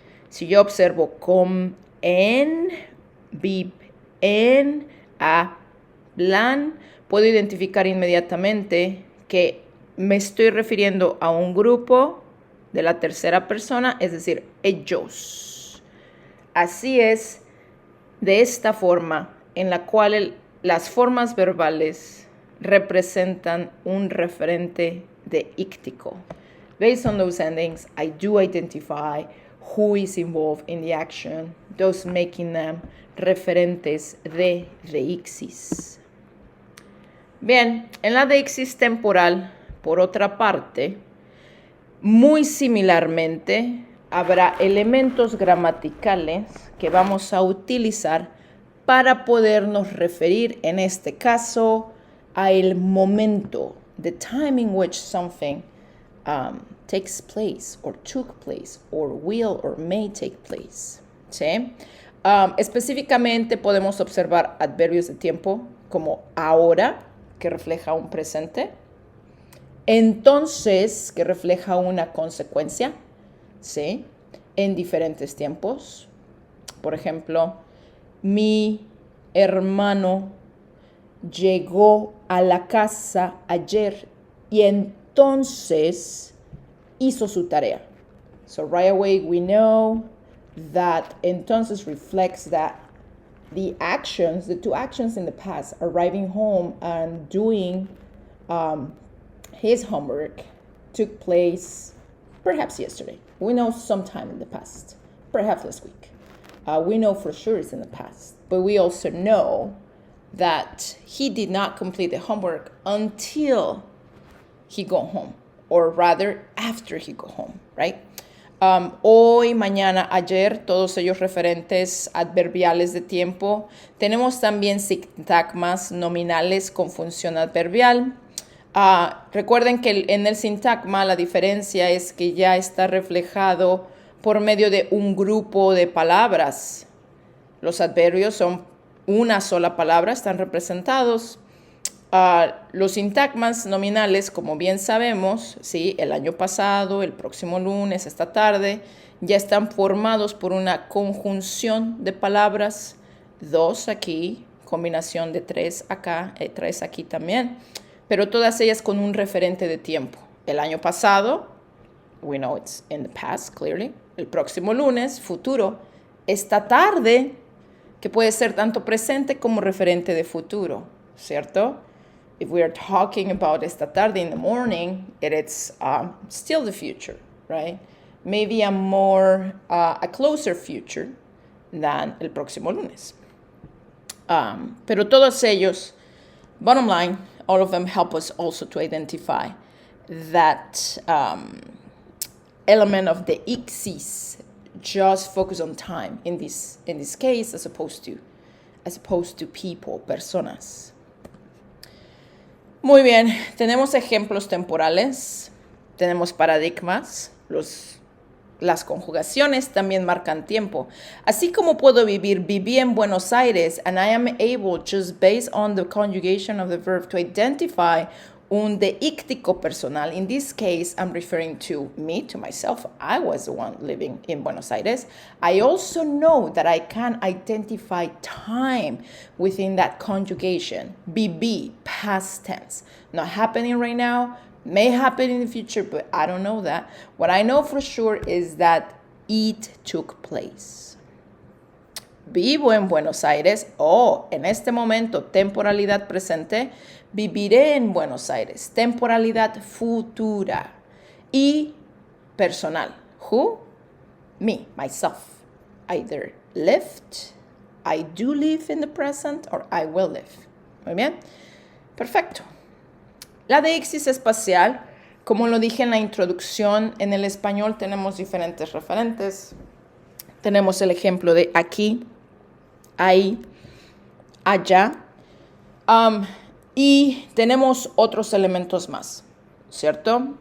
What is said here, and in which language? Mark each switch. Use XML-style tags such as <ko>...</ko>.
<es>Si yo observo com, en, bib, en, hablan, puedo identificar inmediatamente que me estoy refiriendo a un grupo de la tercera persona, es decir, ellos. Así es, de esta forma, en la cual las formas verbales representan un referente deíctico.</es> <en>Based on those endings, I do identify who is involved in the action, thus making them</en> <es>referentes de deixis. Bien, en la deixis temporal, por otra parte, muy similarmente, habrá elementos gramaticales que vamos a utilizar para podernos referir, en este caso, a el momento,</es> <en>the time in which something takes place, or took place, or will or may take place.</en> <es>¿Sí? Específicamente podemos observar adverbios de tiempo como ahora, que refleja un presente, entonces, que refleja una consecuencia, ¿sí? En diferentes tiempos. Por ejemplo, mi hermano llegó a la casa ayer y entonces hizo su tarea.</es> <en>So right away we know that entonces reflects that the two actions in the past, arriving home and doing his homework, took place perhaps yesterday. We know sometime in the past, perhaps last week. We know for sure it's in the past, but we also know that he did not complete the homework until he got home, or rather after he got home, right?</en> <es>Hoy, mañana, ayer, todos ellos referentes adverbiales de tiempo. Tenemos también sintagmas nominales con función adverbial. Recuerden que en el sintagma la diferencia es que ya está reflejado por medio de un grupo de palabras. Los adverbios son una sola palabra, están representados. Los sintagmas nominales, como bien sabemos, ¿sí? El año pasado, el próximo lunes, esta tarde, ya están formados por una conjunción de palabras, dos aquí, combinación de tres acá, tres aquí también, pero todas ellas con un referente de tiempo. El año pasado,</es> <en>we know it's in the past, clearly.</en> <es>El próximo lunes, futuro. Esta tarde, que puede ser tanto presente como referente de futuro, ¿cierto?</es> <en>If we are talking about esta tarde in the morning, it's still the future, right? Maybe a closer future than</en> <es>el próximo lunes. Pero todos ellos,</es> <en>bottom line, all of them help us also to identify that element of the ixis, just focus on time in this case, as opposed to people, personas. Muy bien, tenemos ejemplos temporales, tenemos paradigmas, las conjugaciones también marcan tiempo.</en> <es>Así como puedo viví en Buenos Aires,</es> <en>and I am able, just based on the conjugation of the verb, to identify</en> <es>un deíctico personal.</es> <en>In this case, I'm referring to me, to myself. I was the one living in Buenos Aires. I also know that I can identify time within that conjugation. Viví, past tense. Not happening right now, may happen in the future, but I don't know that. What I know for sure is that it took place.</en> <es>Vivo en Buenos Aires, en este momento, temporalidad presente, viviré en Buenos Aires, temporalidad futura. Y personal,</es> <en>who? Me, myself. Either lived, I do live in the present, or I will live.</en> <es>Muy bien, perfecto. La deixis espacial, como lo dije en la introducción, en el español tenemos diferentes referentes. Tenemos el ejemplo de aquí, ahí, allá, y tenemos otros elementos más, ¿cierto?</es>